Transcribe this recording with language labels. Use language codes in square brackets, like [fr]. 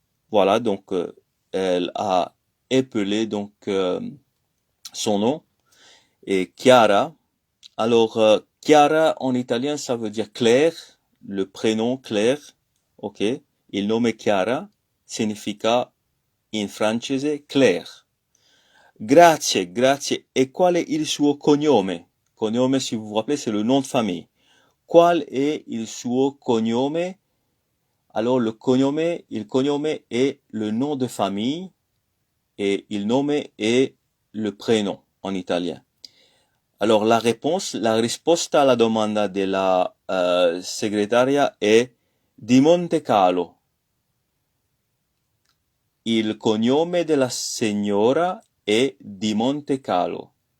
[fr] Voilà, donc elle a épelé donc son nom et Chiara. Alors Chiara en italien ça veut dire Claire, le prénom Claire, ok. [it] Il nome Chiara significa in francese Claire. Grazie, grazie. E qual è il suo cognome? [fr] Cognome, si vous vous rappelez, c'est le nom de famille. [it] Qual è il suo cognome? [fr] Alors le cognome est le nom de famille et il nome est le prénom en italien. Alors [it] la risposta alla domanda della segretaria è di Montecalo. Il cognome della signora è di Montecalo.